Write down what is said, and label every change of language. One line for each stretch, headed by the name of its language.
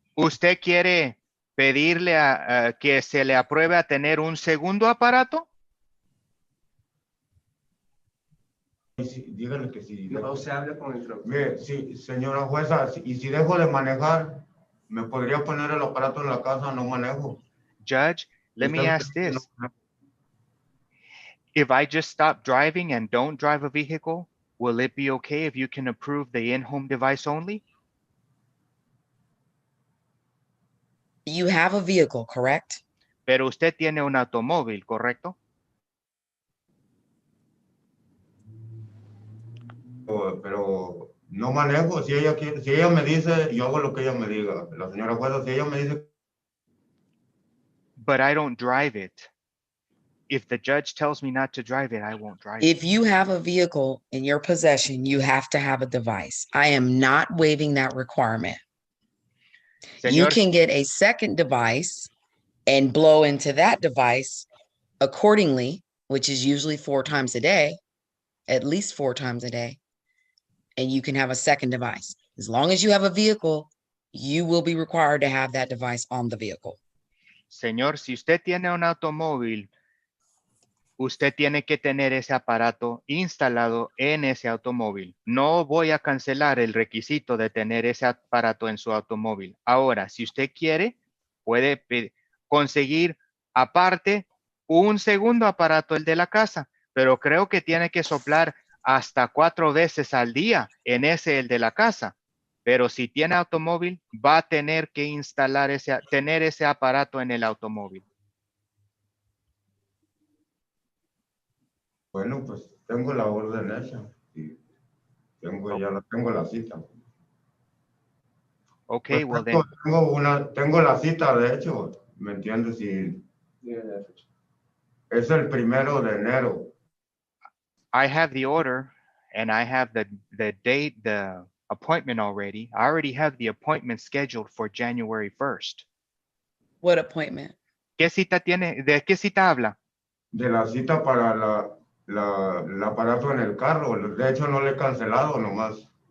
Spanish: ¿Usted quiere pedirle a que se le apruebe a tener un segundo aparato? dígale que sí. No se habla con el traductor. Mire, sí, señora jueza, y si dejo de manejar, ¿me podría poner el aparato en la casa? No manejo.
English: Judge, let me
Spanish: Usted-
English: ask this. If I just stop driving and don't drive a vehicle, will it be okay if you can approve the in-home device only? You have a vehicle, correct?
Spanish: Pero usted tiene un automóvil, ¿correcto? Pero no manejo. Si ella me dice, yo hago lo que ella me diga. La señora jueza, si ella me dice,
English: But I don't drive it. If the judge tells me not to drive it, I won't drive it. If you have a vehicle in your possession, you have to have a device. I am not waiving that requirement. You
Spanish: Señor,
English: can get a second device and blow into that device accordingly, which is usually 4 times a day, at least 4 times a day. And you can have a second device. As long as you have a vehicle, you will be required to have that device on the vehicle.
Spanish: señor, si usted tiene un automóvil, usted tiene que tener ese aparato instalado en ese automóvil. No voy a cancelar el requisito de tener ese aparato en su automóvil. Ahora, si usted quiere, puede conseguir aparte un segundo aparato, el de la casa, pero creo que tiene que soplar hasta 4 veces al día en el de la casa. Pero si tiene automóvil, va a tener que tener ese aparato en el automóvil. bueno, pues tengo la orden hecha. Y ya tengo la cita.
English: Okay,
Spanish: Pues
English: well then.
Spanish: tengo la cita, de hecho, ¿me entiendes? Y es el 1 de enero.
English: I have the order and I have the date, the appointment already. I already have the appointment scheduled for January 1st. What appointment?
Spanish: ¿Qué cita tiene? ¿De qué cita habla? De la cita para el aparato en el carro. De hecho, no le he cancelado nomás.